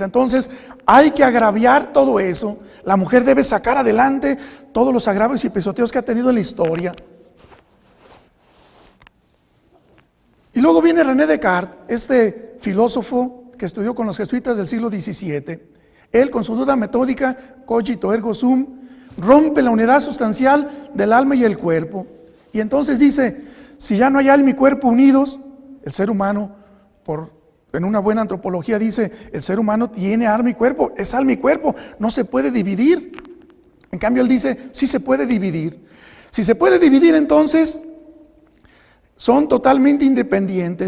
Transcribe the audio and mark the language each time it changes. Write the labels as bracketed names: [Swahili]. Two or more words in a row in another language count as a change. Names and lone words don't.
[Spanish] Entonces, hay que agraviar todo eso. La mujer debe sacar adelante todos los agravios y pisoteos que ha tenido en la historia. Y luego viene René Descartes, este filósofo que estudió con los jesuitas del siglo XVII. Él, con su duda metódica, [Latin] cogito ergo sum, [Spanish] rompe la unidad sustancial del alma y el cuerpo. Y entonces dice, si ya no hay alma y cuerpo unidos, el ser humano, en una buena antropología dice, el ser humano tiene alma y cuerpo, es alma y cuerpo, no se puede dividir. En cambio él dice, sí se puede dividir. Si se puede dividir, entonces son totalmente independientes.